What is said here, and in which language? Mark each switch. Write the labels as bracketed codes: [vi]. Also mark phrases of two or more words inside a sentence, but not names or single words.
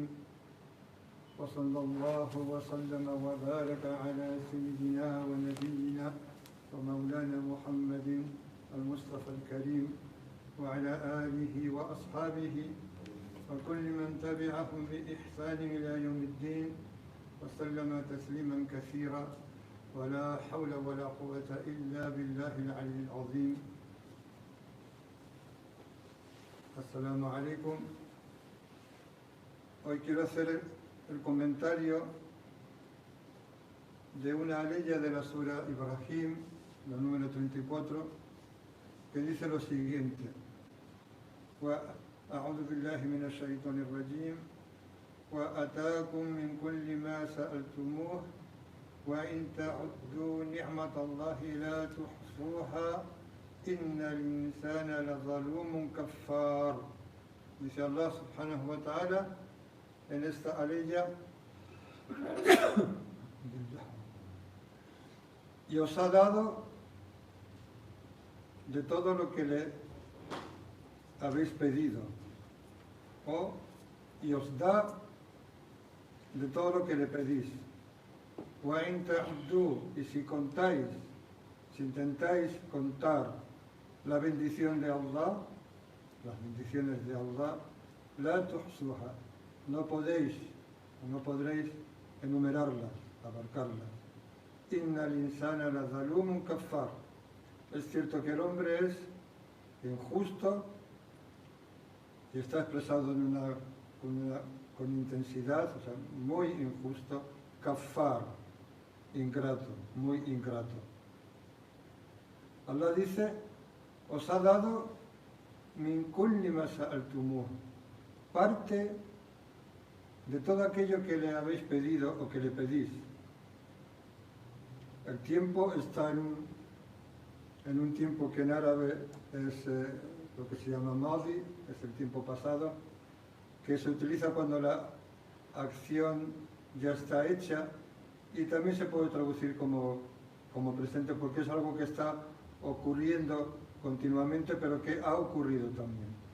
[ar] وصلى الله وسلم وبارك على سيدنا ونبينا ومولانا محمد المصطفى الكريم وعلى آله وأصحابه وكل من تبعهم بإحسان إلى يوم الدين وسلم تسليما كثيرا ولا حول ولا قوة إلا بالله العلي العظيم. السلام عليكم. [es] Hoy quiero hacer el comentario de una aleya de la Sura Ibrahim, la número 34, que dice lo siguiente: [ar] أعوذ بالله من الشيطان الرجيم وأتاكم من كل ما سألتموه وإن تعدوا نعمة الله لا تحصوها إن الإنسان لظلوم كفار. [es] Dice Allah [ar] سبحانه وتعالى [es] en esta aleya: y os ha dado de todo lo que le habéis pedido, y os da de todo lo que le pedís. [ar] وَإِن تَعُدُّوا, [es] y si contáis, si intentáis contar la bendición de Allah, las bendiciones de Allah, [ar] لا تحصوها, [es] no podréis enumerarlas, abarcarlas. [ar] إن الإنسان لظلوم كفار. [es] Es cierto que el hombre es injusto y está expresado con intensidad, o sea, muy injusto, kaffar, ingrato, muy ingrato. Allah dice: os ha dado [ar] من كل ما سألتموه, [es] parte de todo aquello que le habéis pedido o que le pedís. El tiempo está en un tiempo que en árabe es lo que se llama madi, es el tiempo pasado, que se utiliza cuando la acción ya está hecha, y también se puede traducir como presente, porque es algo que está ocurriendo continuamente, pero que ha ocurrido también.